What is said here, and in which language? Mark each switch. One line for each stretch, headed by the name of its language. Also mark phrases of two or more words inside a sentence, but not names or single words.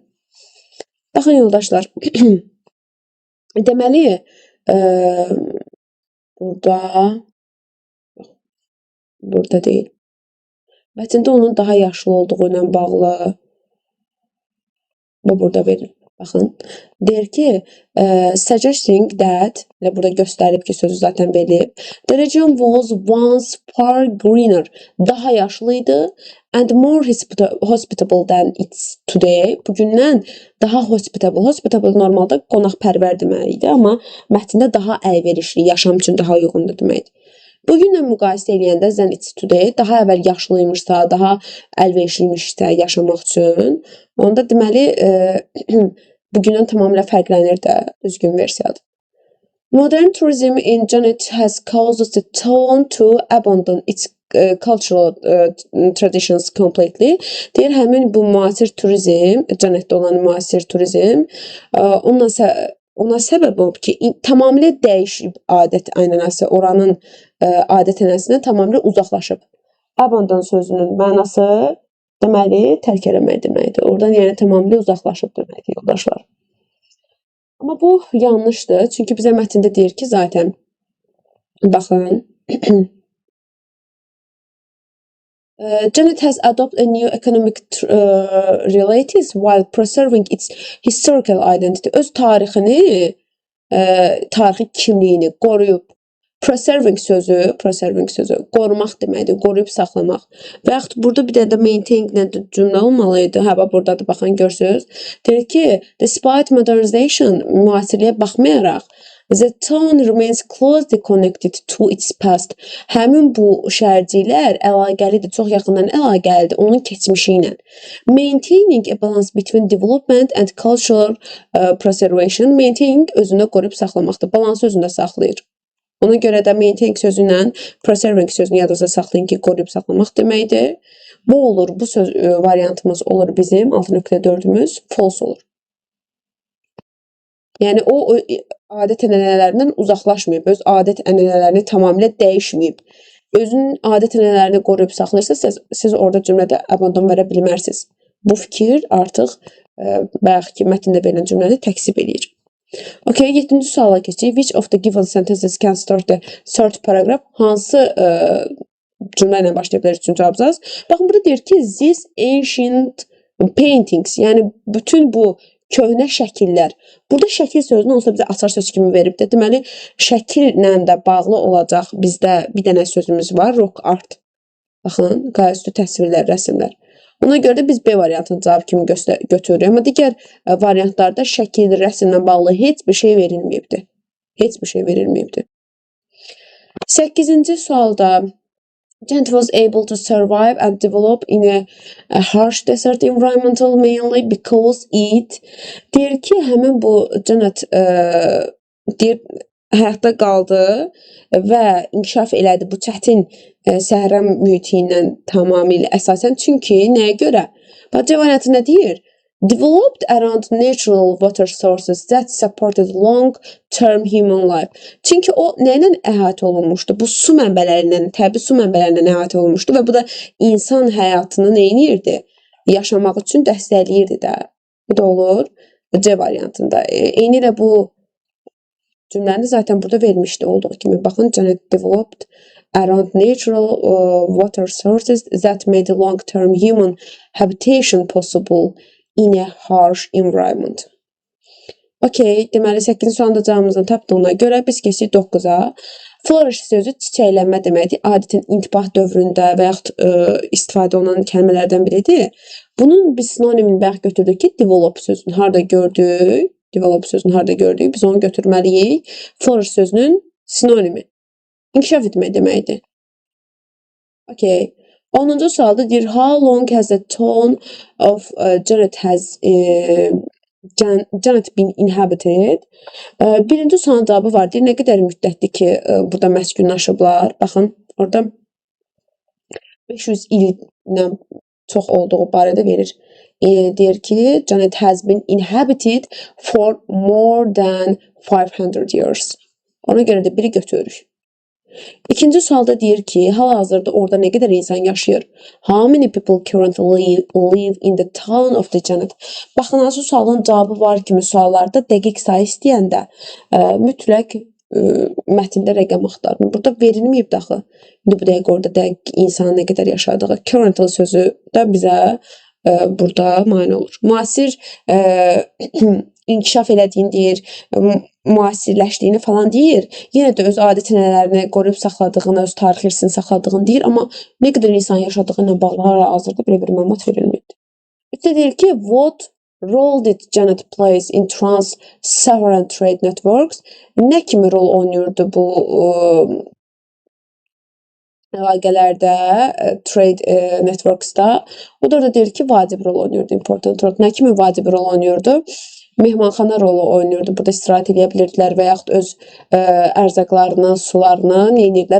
Azerbaijani: Baxın yoldaşlar. Deməli, burada deyil. Mətndə onun daha yaşlı olduğu ilə bağlı və burada verir. Baxın, deyir ki,
English: suggesting that,
Azerbaijani: burada göstərib ki, sözü zaten verilib,
English: the region was once far greener,
Azerbaijani: daha yaşlıydı,
English: and more hospitable than it's today,
Azerbaijani: bugündən daha hospitable, hospitable normalda qonaqpərvər deməkdir, amma mətndə daha əlverişli, yaşam üçün daha uyğundur deməkdir. Bugünlə müqayisə eləyəndə
English: than it's today,
Azerbaijani: daha əvvəl yaşlıymışsa, daha əlverişliymişsə yaşamaq üçün, onda deməli, bugündən tamamilə fərqlənir də düzgün versiyadır.
English: Modern tourism in Janet has caused the town to abandon its cultural traditions completely.
Azerbaijani: Deyir, həmin bu müasir turizm, Janetdə olan müasir turizm, ona səbəb olub ki, tamamilə dəyişib adət-ənənəsi, oranın adət-ənənəsindən tamamilə uzaqlaşıb. Abandon sözünün mənası deməli, tərk eləmək deməkdir. Oradan yəni tamamilə uzaqlaşıb deməkdir, yoldaşlar. Amma bu yanlışdır. Çünki bizə mətndə deyir ki, zaten, baxın,
English: Janet has adopted a new economic realities while preserving its historical identity.
Azerbaijani: Öz tarixini, tarixi kimliyini qoruyub. Preserving sözü, qorumaq deməkdir, qoruyub saxlamaq. Və yaxud burada bir də maintain cümlə olmalıydı. Hə, buradadır, baxın, görsünüz. Deyir ki,
English: despite modernization,
Azerbaijani: müasirliyə baxmayaraq,
English: The town remains closely connected to its past.
Azerbaijani: Həmin bu şəhərciklər əlaqəlidir, çox yaxından əlaqəlidir onun keçmişi ilə.
English: Maintaining a balance between development and cultural preservation.
Azerbaijani: Maintaining özündə qoruyub saxlamaqdır. Balansı özündə saxlayır. Ona görə də maintaining sözü ilə preserving sözünü yadınızda saxlayın ki, qoruyub saxlamaq deməkdir. Bu olur, bu söz variantımız olur bizim 6.4'ümüz false olur. Yəni o adət-ənənələrindən uzaqlaşmayıb, öz adət-ənənələrini tamamilə dəyişməyib. Özünün adət-ənənələrini qoruyub saxlayırsa, siz orada cümlədə abandon verə bilmərsiniz. Bu fikir artıq bayaqki mətndə verilən cümləni təksib edir. Okay, 7-ci suala keçək.
English: Which of the given sentences can start the third paragraph?
Azerbaijani: Hansı cümlə ilə başlaya bilər 3-cü abzas? Baxın, burada deyir ki,
English: these ancient paintings,
Azerbaijani: yəni bütün bu köhnə şəkillər. Burada şəkil sözünü onsuz da bizə açar söz kimi veribdir. Deməli, şəkillə də bağlı olacaq bizdə bir dənə sözümüz var,
English: rock art.
Azerbaijani: Baxın, qayaüstü təsvirlər, rəsmlər. Ona görə də biz B variantını cavab kimi götürürük. Amma digər variantlarda şəkil, rəsmlə bağlı heç bir şey verilməyibdir. Heç bir şey verilməyibdir. 8-ci sualda
English: Janet was able to survive and develop in a harsh desert environment mainly because it
Azerbaijani: deyir ki, həmin bu Janet deyir, həyatda qaldı və inkişaf elədi bu çətin səhra mühiti ilə tamamilə əsasən. Çünki nəyə görə? Bax, variantı nə deyir?
English: Developed around natural water sources that supported long-term human life.
Azerbaijani: Çünki o nə ilə əhatə olunmuşdu? Bu su mənbələrindən, təbii su mənbələrindən əhatə olunmuşdu və bu da insan həyatını nə edirdi? Yaşamaq üçün dəstəkləyirdi də. Bu da olur C variantında. Eyni ilə bu cümləni zaten burada vermişdi olduğu kimi. Baxın,
English: Janet developed around natural water sources that made long-term human habitation possible in a harsh environment.
Azerbaijani: Okay, deməli 8-ci sualda cavabımızı tapdığına görə biz keçdik 9-a. Flourish sözü çiçəklənmə deməkdir. Adətən intibah dövründə və yaxud istifadə olunan kəlmələrdən biridir. Bunun biz sinonimini bayaq götürdük ki, develop sözünü harda gördük? Develop sözünü harda gördük? Biz onu götürməliyik. Flourish sözünün sinonimi. İnkişaf etmək deməkdir. Okay. 10-cu sualda deyir,
English: how long has the town of Janet been inhabited?
Azerbaijani: Birinci sualın cavabı var. Deyir, nə qədər müddətdir ki, burada məskunlaşıblar? Baxın, orada 500 illə çox olduğu barədə verir. Deyir ki,
English: Janet has been inhabited for more than 500 years.
Azerbaijani: Ona görə də biri götürürük. İkinci sualda deyir ki, hal-hazırda orada nə qədər insan yaşayır?
English: How many people currently live in the town of the Janet?
Azerbaijani: Baxın, hansı sualın cavabı var kimi suallarda dəqiq sayı istəyəndə mütləq mətndə rəqəm axtarın. Burada verilməyib daxı. İndi bu dəqiq orada dəqiq insanın nə qədər yaşadığı. Currently sözü də bizə burada mane olur. Müasir inkişaf elədiyini deyir, müasirləşdiyini falan deyir. Yenə də öz adət-ənənələrini qoruyub saxladığını, öz tarix irsini saxladığını deyir, amma nə qədər insan yaşadığı ilə bağlı hal-hazırda belə bir məlumat verilməyibdir. Üstə deyir ki,
English: what role did Janet plays in trans-Saharan trade networks?
Azerbaijani: Nə kimi rol oynayırdı bu əlaqələrdə,
English: trade networks'da?
Azerbaijani: O da deyir ki, vacib rol oynayırdı, important rol. Nə kimi vacib rol oynayırdı? Mehmanxana rolu oynayırdı. Burada istirahət edə bilirdilər və yaxud öz ərzaqlarını, sularını nə edirdilər?